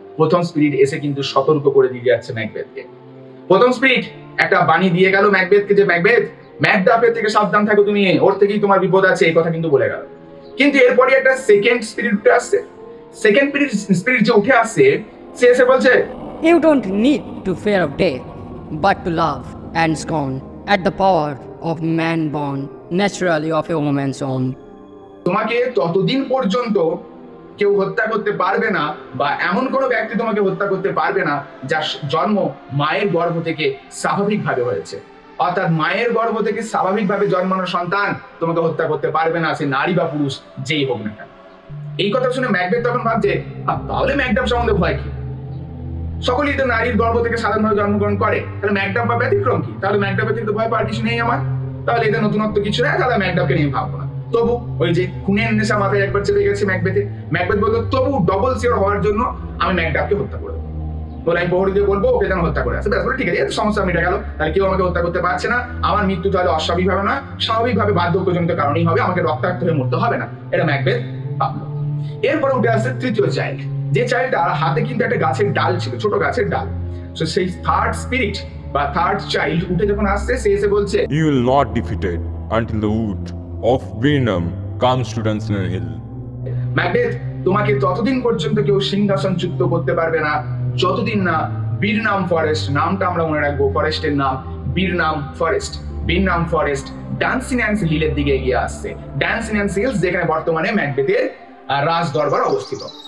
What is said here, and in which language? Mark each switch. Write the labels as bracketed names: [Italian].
[Bangla] প্রথম স্পিরিট এসে কিন্তু সতর্ক করে দিয়ে যাচ্ছে ম্যাকবেথকে। প্রথম স্পিরিট একটা বাণী দিয়ে গেল ম্যাকবেথকে যে, ম্যাকডাফের থেকে সাবধান থাকো তুমি, ওর থেকেই তোমার বিপদ আছে, এই কথা কিন্তু বলে গেল। কিন্তু এরপরে একটা সেকেন্ড স্পিরিট উঠে আসছে। সেকেন্ড স্পিরিট যে উঠে আসছে, সে এসে বলছে, [English] You don't need to fear of death, but to love and scorn at the power of man born naturally of a woman's own. [Bangla] তোমাকে ততদিন পর্যন্ত কেউ হত্যা করতে পারবে না, বা এমন কোনো ব্যক্তি তোমাকে হত্যা করতে পারবে না যার জন্ম মায়ের গর্ভ থেকে স্বাভাবিকভাবে হয়েছে। অর্থাৎ মায়ের গর্ভ থেকে স্বাভাবিকভাবে জন্মানো সন্তান তোমাকে হত্যা করতে পারবে না, সে নারী বা পুরুষ যেই হোক না কেন। এই কথা শুনে ম্যাকবেথ তখন ভাবছে, তাহলে ম্যাকডাফ সম্বন্ধে ভয় কি? সকলেই তো নারীর গর্ভ থেকে সাধারণভাবে জন্মগ্রহণ করে, তাহলে ম্যাকডাফ বা ব্যতিক্রম কি? তাহলে ম্যাকডাফের থেকে তো ভয় পাওয়ার কিছু নেই আমার, তাহলে এটা নতুনত্ব কিছু নেই, তাহলে ম্যাকডাফকে নিয়ে ভাববো না। তবু ওই যে খুনের নেশা মাথায় একবার চেপে গেছে ম্যাকবেথে, ম্যাকবেথ বললো তবু ডবল সিওর হওয়ার জন্য আমি ম্যাকডাফকে হত্যা করবো, বলে আমি প্রহরীদের বলবো ওকে যেন হত্যা করে আসে, ব্যাস বলে ঠিক আছে, এত সমস্যা মিটে গেল, তাহলে কেউ আমাকে হত্যা করতে পারছে না, আমার মৃত্যু তাহলে অস্বাভাবিকভাবে না, স্বাভাবিকভাবে বার্ধক্যজনিত কারণেই হবে, আমাকে রক্তাক্ত হয়ে মরতে হবে না, এটা ম্যাকবেথ ভাবলো। এরপরে উঠে আসছে তৃতীয় চাইল্ড, যে চাইল্ডটার হাতে কিন্তু একটা গাছের ডাল ছিল, ছোট গাছের ডাল। তো সেই থার্ড স্পিরিট বা থার্ড চাইল্ড উঠে যখন আসছে, সে এসে বলছে, [English] You will not defeated until the wood of Birnam comes to Dunstan Hill. [Bangla] Macbeth, তোমাকে ততদিন পর্যন্ত কেউ সিংহাসনচ্যুত করতে পারবে না যতদিন না বীরনাম ফরেস্ট, নামটা আমরা মনে রাখবো, ফরেস্টের নাম বীরনাম ফরেস্ট, বীরনাম ফরেস্ট ডান্সিন্যান্স হিলের দিকে এগিয়ে আসছে। ডান্সিন্যান্স হিলস যেখানে বর্তমানে ম্যাকবেথের রাজ দরবার অবস্থিত।